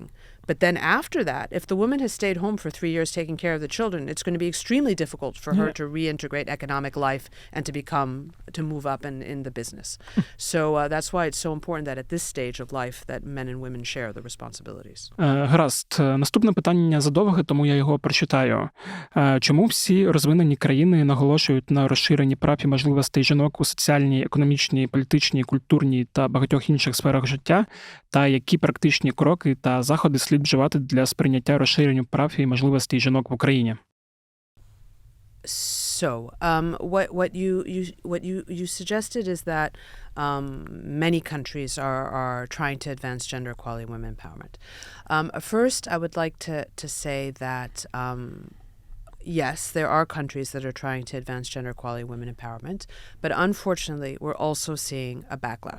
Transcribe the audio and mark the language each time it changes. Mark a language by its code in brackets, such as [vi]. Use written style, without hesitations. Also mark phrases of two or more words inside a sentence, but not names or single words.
[en] But then after that, if the woman has stayed home for 3 years taking care of the children, it's going to be extremely difficult for her to reintegrate economic life and to move up in the business. So that's why it's so important that at this stage of life that men and women share the responsibilities. [uk] Гаразд. Наступне питання задовге, тому я його прочитаю. Чому всі розвинені країни наголошують на розширенні прав і можливостей жінок у соціальній, економічній, політичній, культурній та багатьох інших сферах життя, та які практичні кроки та заходи слід вживати для сприйняття розширенню прав і можливостей жінок в Україні? [en] So, what you suggested is that many countries are trying to advance gender equality and women empowerment. First, I would like to say that yes, there are countries that are trying to advance gender equality and women empowerment, but unfortunately, we're also seeing a backlash.